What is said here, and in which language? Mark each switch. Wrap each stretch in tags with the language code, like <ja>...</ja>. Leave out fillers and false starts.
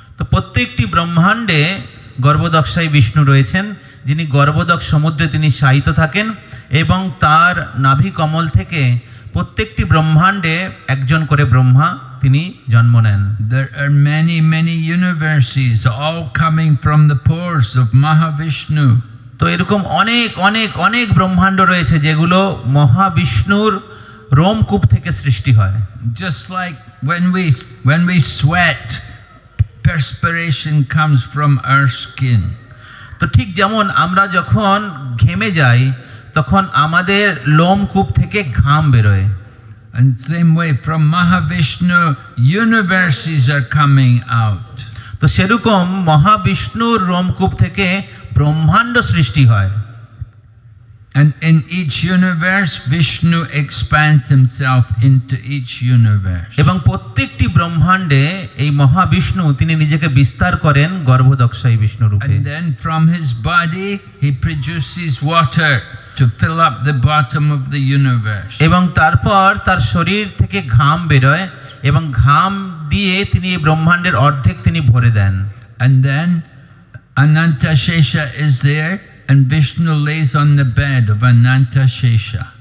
<bn>তো প্রত্যেকটি ব্রহ্মাণ্ডে গর্ভদক্ষায় বিষ্ণু রয়েছেন, যিনি গর্ভদক সমুদ্রে তিনি শায়িত থাকেন এবং তার নাভি কমল থেকে প্রত্যেকটি ব্রহ্মাণ্ডে একজন করে ব্রহ্মা তিনি জন্ম নেন।</bn> <en>There are many, many universes all coming from the pores of Mahavishnu.</en> <bn>তো এরকম অনেক অনেক অনেক ব্রহ্মাণ্ড রয়েছে যেগুলো মহাবিষ্ণুর রোমকূপ থেকে সৃষ্টি হয়।</bn> <en>Just like when we sweat, perspiration comes from our skin.</en> <bn>তো ঠিক যেমন আমরা যখন ঘেমে যাই তখন আমাদের লোমকূপ থেকে ঘাম বেরোয়।</bn> <en>And same way from Mahavishnu, universes are coming out.</en> <bn>তো সেরকম মহাবিষ্ণুর রোমকূপ থেকে ব্রহ্মাণ্ড সৃষ্টি হয়।</bn> <en>And in each universe, Vishnu expands himself into each universe.</en> <bn>এবং প্রত্যেকটি ব্রহ্মাণ্ডে এই মহাবিষ্ণু তিনি নিজেকে বিস্তার করেন গর্ভদক্ষায় বিষ্ণু রূপে।</bn> <en>And then from his body, he produces water to fill up the bottom of the universe.</en> <bn>এবং তারপর তার শরীর থেকে ঘাম বেরোয় এবং ঘাম দিয়ে তিনি এই ব্রহ্মাণ্ডের অর্ধেক তিনি ভরে দেন।</bn> <en>And then Ananta Shesha is there, and Vishnu lays on the bed of Ananta Shesha.</en>